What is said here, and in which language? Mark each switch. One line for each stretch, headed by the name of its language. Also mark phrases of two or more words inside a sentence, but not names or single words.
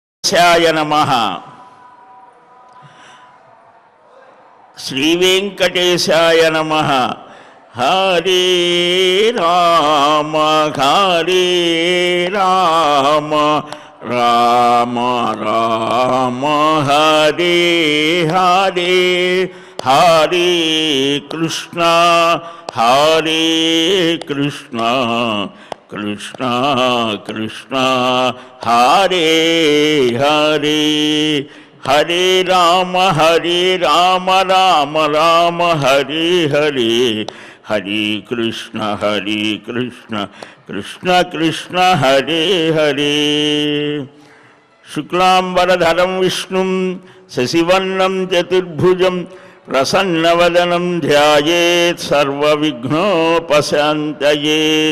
Sanskrit: వెంకటేశాయ నమః. శ్రీ వెంకటేశాయ నమః. హరే రామ హరే రామ రామ రామ హరే హరే హరే కృష్ణ హరే కృష్ణ కృష్ణ కృష్ణ హరే హరే హరే రామ రామ రామ హరే హరే హరే కృష్ణ కృష్ణ కృష్ణ హరే హరే. శుక్లాంబరధరం విష్ణుం శశివర్ణం చతుర్భుజం ప్రసన్నవదనం ధ్యాయేత్ సర్వవిఘ్నోపశాంతయే.